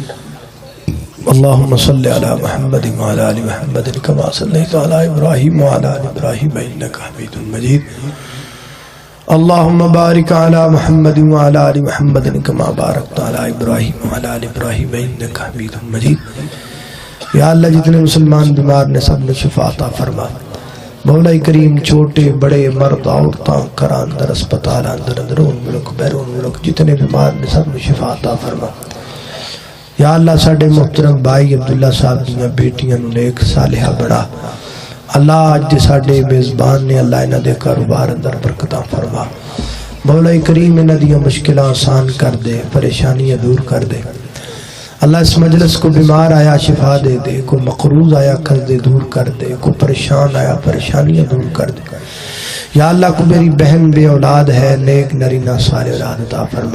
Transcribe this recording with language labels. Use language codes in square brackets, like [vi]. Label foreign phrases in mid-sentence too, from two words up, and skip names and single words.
[ar] اللہم صلی علی محمد وعلی آل محمد کما صلیت علی ابراہیم وعلی آل ابراہیم انک حمید مجید۔ اللہم بارک علی محمد وعلی آل محمد کما بارکت علی ابراہیم وعلی آل ابراہیم انک حمید مجید۔ [pa] یا اللہ جتنے مسلمان بیمار نے سب نے شفا عطا فرما، مولا کریم چھوٹے بڑے مرد عورتاں گھراں اندر اسپتال اندر اندرون ملک بیرون ملک جتنے بیمار نے سب نے شفا عطا فرما۔ یا اللہ ساڑے محترم بھائی عبداللہ صاحب دیاں بیٹیاں نو نیک صالحہ بڑھا۔ اللہ آج دے ساڑے میزبان نے اللہ انہاں دے کاروبار اندر برکتاں فرما۔ مولا کریم انہاں دیاں مشکلات آسان کر دے، پریشانیاں دور کر دے۔ اللہ اس مجلس کو بیمار آیا شفا دے دے، کو مقروض آیا قرض دور کر دے، کو پریشان آیا پریشانیاں دور کر دے۔ یا اللہ کو میری بہن بے اولاد ہے، نیک نرینہ صالح اولاد عطا فرما۔